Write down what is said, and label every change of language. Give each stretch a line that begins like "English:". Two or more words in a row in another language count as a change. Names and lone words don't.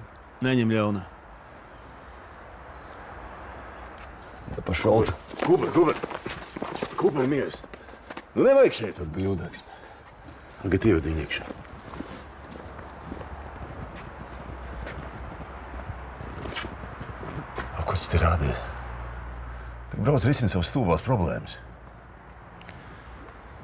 Latvian: Neņem ļaunā.
Russian: Да пошел ты.
Latvian: Kūper, mieres. Nu, nevajag šeit būt bļūdāks. Tagad ieved viņu iekšā. Ko tu te rādi? Brauc risini savas stulbās problēmas.